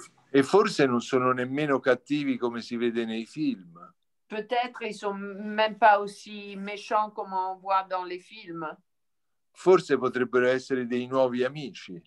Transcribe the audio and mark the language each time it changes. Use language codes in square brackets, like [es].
[it] E forse non sono nemmeno cattivi come si vede nei film. [fr] Peut-être ils sont même pas aussi méchants comme on voit dans les films. [it] Forse potrebbero essere dei nuovi amici.